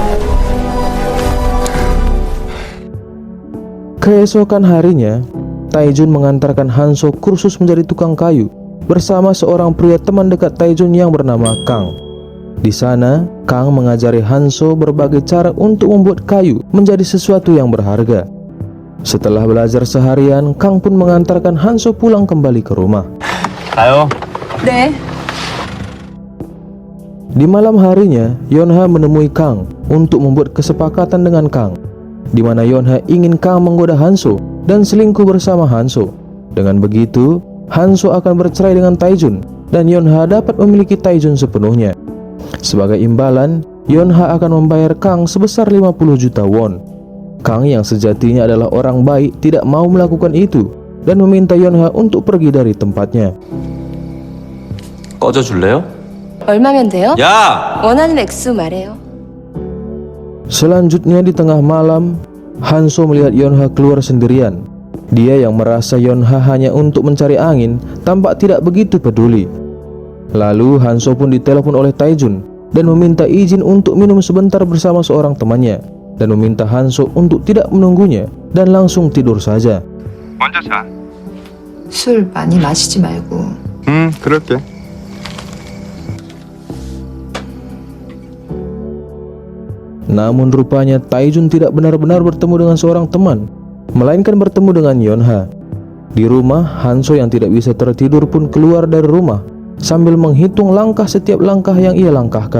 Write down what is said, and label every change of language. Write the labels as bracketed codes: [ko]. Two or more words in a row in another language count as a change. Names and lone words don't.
[id] Keesokan harinya, Taejun mengantarkan Hanso kursus menjadi tukang kayu bersama seorang pria teman dekat Taejun yang bernama Kang. Di sana, Kang mengajari Hanso berbagai cara untuk membuat kayu menjadi sesuatu yang berharga. Setelah belajar seharian, Kang pun mengantarkan Hanso pulang kembali ke rumah. [ko] 가요. 네. [id] Di malam harinya, Yeonha menemui Kang untuk membuat kesepakatan dengan Kang, di mana Yeonha ingin Kang menggoda Hanso dan selingkuh bersama Hanso. Dengan begitu, Hanso akan bercerai dengan Taejun dan Yeonha dapat memiliki Taejun sepenuhnya. Sebagai imbalan, Yeonha akan membayar Kang sebesar 50 juta won. Kang yang sejatinya adalah orang baik tidak mau melakukan itu dan meminta Yeonha untuk pergi dari tempatnya. [ko] 꺼져줄래요? 얼마면 돼요? 야! 원하는 액수 말해요. [id] Selanjutnya di tengah malam, Hanso melihat Yeonha keluar sendirian. Dia yang merasa Yeonha hanya untuk mencari angin tampak tidak begitu peduli. Lalu Hanso pun ditelepon oleh Taejun dan meminta izin untuk minum sebentar bersama seorang temannya, dan meminta Hanso untuk tidak menunggunya dan langsung tidur saja. [ko] 먼저 자. 술 많이 마시지 말고. 그럴게. [id] Namun rupanya Taejun tidak benar-benar bertemu dengan seorang teman, melainkan bertemu dengan Yeonha. Di rumah, Hanso yang tidak bisa tertidur pun keluar dari rumah sambil menghitung langkah setiap langkah yang ia langkahkan.